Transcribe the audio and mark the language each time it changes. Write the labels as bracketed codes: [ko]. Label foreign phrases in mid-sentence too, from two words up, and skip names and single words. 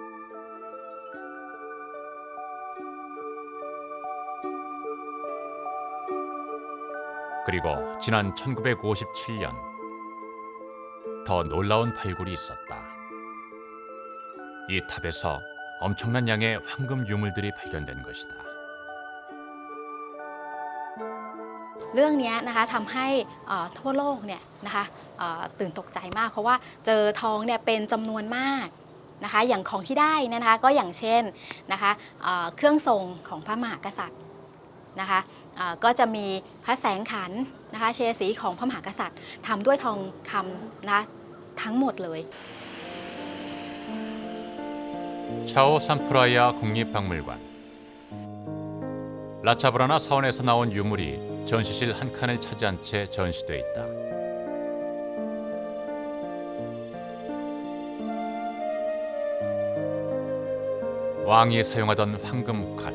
[ko] 그리고 지난 1957년 더 놀라운 발굴이 있었다. 이 탑에서 엄청난 양의 황금 유물들이 발견된 것이다. [th] เรื่องนี้นะคะทำให้ทั่วโลกเนี่ยนะคะตื่นตกใจมากเพราะว่าเจอทองเนี่ยเป็นจำนวนมากนะคะอย่างของที่ได้นะคะก็อย่างเช่นนะคะเครื่องทรงของพระมหากษัตริย์นะคะก็จะมีพระแสงขันนะคะเฉดสีของพระมหากษัตริย์ทำด้วยทองคำนะทั้งหมดเลย [ko] 차오 산프라이아 국립박물관. 라차브라나 사원에서 나온 유물이 전시실 한 칸을 차지한 채 전시돼 있다. 왕이 사용하던 황금 칼.